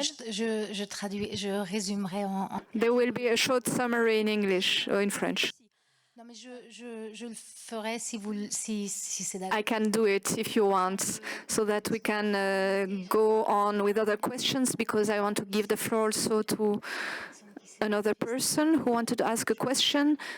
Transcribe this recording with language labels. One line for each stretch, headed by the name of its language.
French: Je traduis, je résumerai en...
English: There will be a short summary in English or in French.
French: Non, mais je le ferai si c'est d'accord.
English: I can do it if you want, so that we can go on with other questions, because I want to give the floor also to another person who wanted to ask a question.